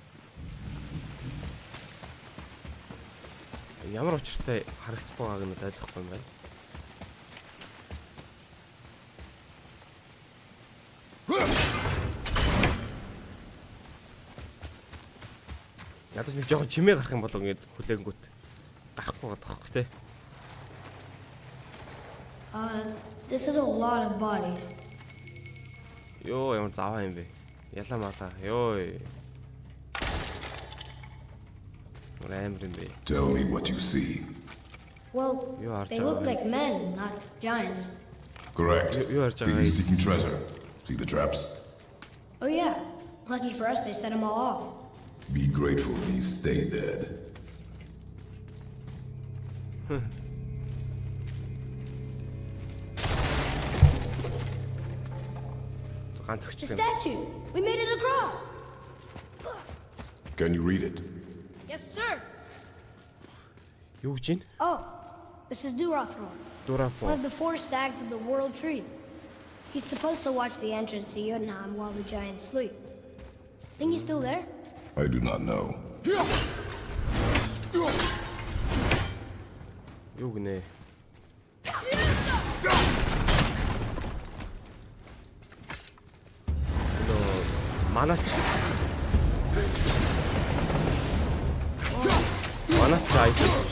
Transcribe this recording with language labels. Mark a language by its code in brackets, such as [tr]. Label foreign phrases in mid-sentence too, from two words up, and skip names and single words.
[mn] Ямар учиртай харагдах байгааг нь ойлгохгүй юм байна. Ядаж нэг жоохон чимээ гарах юм болов ингээд хүлээнгүүт гарахгүй байгаа тоххой тий. [en] This is a lot of bodies. [mn] Йоо ямар заваа юм бэ? Ялаа малаа. Йоо. [en] Tell me what you see. Well, they look like men, not giants. Correct. You are Begin seeking treasure. See the traps? Oh yeah. Lucky for us, they set them all off. Be grateful these stay dead. The statue! We made it across! Can you read it? Yes, sir! [mn] Юу гэж байна? [en] Oh, this is Durathor. One of the 4 stags of the World Tree. He's supposed to watch the entrance to Jotunheim while the giants sleep. Think he's still there? I do not know. [mn] Юу гинэ? Манач зайд.